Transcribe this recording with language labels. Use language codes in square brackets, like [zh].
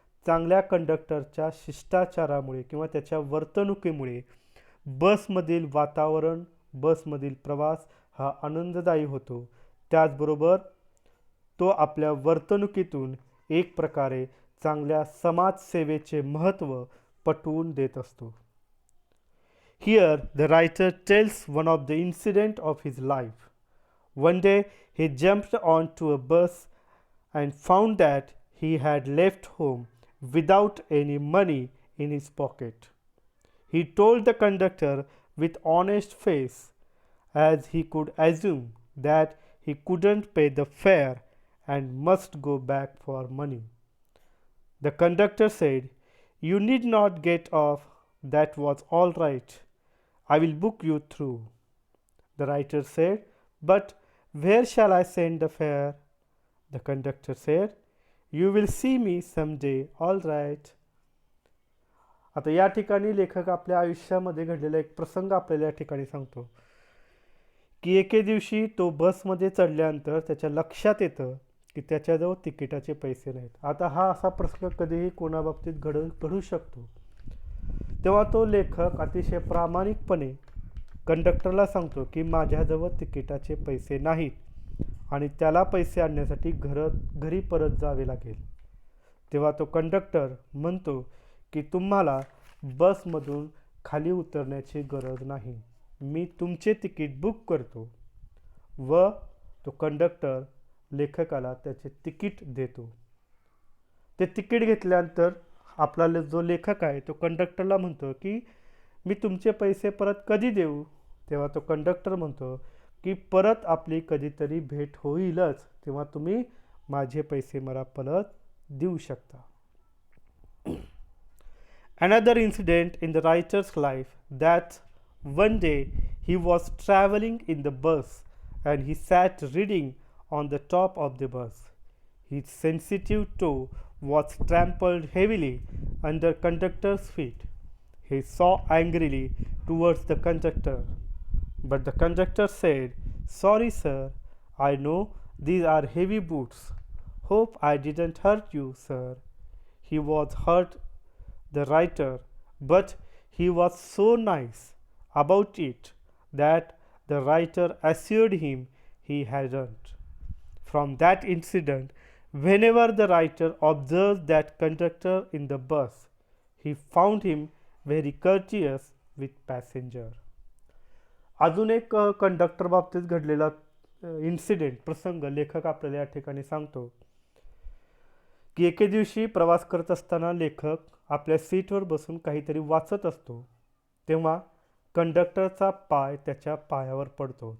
[mr] चांगल्या कंडक्टरच्या शिष्टाचारामुळे किंवा त्याच्या वर्तणुकीमुळे बसमधील वातावरण, बसमधील प्रवास हा आनंददायी होतो. त्याचबरोबर तो आपल्या वर्तणुकीतून एक प्रकारे चांगल्या समाजसेवेचे महत्त्व पटवून देत असतो. [en] Here, the writer tells one of the incident of his life. One day, he jumped onto a bus and found that he had left home without any money in his pocket. He told the conductor with honest face, as he could assume that he couldn't pay the fare and must go back for money. The conductor said, "You need not get off, that was all right. I will book you through." The writer said, "But where shall I send the fare?" The conductor said, "You will see me someday, all right." [mr] आता या ठिकाणी लेखक आपल्या आयुष्यामध्ये घडलेला एक प्रसंग आपल्याला या ठिकाणी सांगतो की एके दिवशी तो बसमध्ये चढल्यानंतर त्याच्या लक्षात येतं की त्याच्याजवळ तिकिटाचे पैसे नाहीत. आता हा असा प्रश्न कधीही कोणाबाबतीत घडू शकतो. तेव्हा तो लेखक अतिशय प्रामाणिकपणे कंडक्टरला सांगतो की माझ्याजवळ तिकिटाचे पैसे नाहीत आणि त्याला पैसे आणण्यासाठी घरी परत जावे लागेल. तेव्हा तो कंडक्टर म्हणतो की तुम्हाला बसमधून खाली उतरण्याची गरज नाही, मी तुमचे तिकीट बुक करतो. व तो कंडक्टर लेखकाला त्याचे तिकीट देतो. ते तिकीट घेतल्यानंतर आपला जो लेखक आहे तो कंडक्टरला म्हणतो की मी तुमचे पैसे परत कधी देऊ. तेव्हा तो कंडक्टर म्हणतो की परत आपली कधीतरी भेट होईलच, तेव्हा तुम्ही माझे पैसे मला परत देऊ शकता. [en] Another incident in the writer's life that one day he was traveling in the bus and he sat reading on the top of the bus. His sensitive toe was trampled heavily under conductor's feet. He saw angrily towards the conductor, but the conductor said, "Sorry sir, I know these are heavy boots. Hope I didn't hurt you, sir." He was hurt, the writer, but he was so nice about it that the writer assured him he hadn't. From that incident, whenever the writer observed that conductor in the bus, he found him very courteous with passenger. [mr] अजून एक conductor बाबतीत घडलेला incident प्रसंग लेखक आपल्याला या ठिकाणी सांगतो की एके दिवशी प्रवास करत असताना लेखक आपल्या सीटवर बसून काहीतरी वाचत असतो. तेव्हा कंडक्टरचा पाय त्याच्या पायावर पडतो.